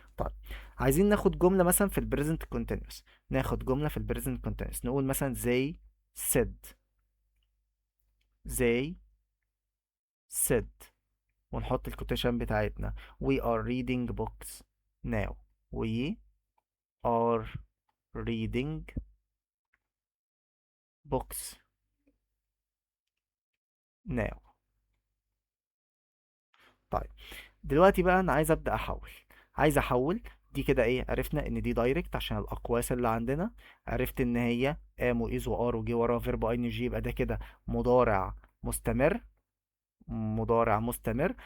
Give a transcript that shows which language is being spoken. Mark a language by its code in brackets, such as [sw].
[ar] طيب عايزين ناخد جمله مثلا في البريزنت كونتينوس. ناخد جمله في البريزنت كونتينوس نقول مثلا [en] said they said [ar] ونحط الكوتيشن بتاعتنا [en] we are reading books now. we are reading books now. [ar] طيب دلوقتي بقى انا عايز ابدا احول. دي كده ايه؟ عرفنا ان دي دايركت عشان الاقواس اللي عندنا. عرفت ان هي ام وايز وار وجي وراها فيرب اي ان جي، يبقى ده كده مضارع مستمر.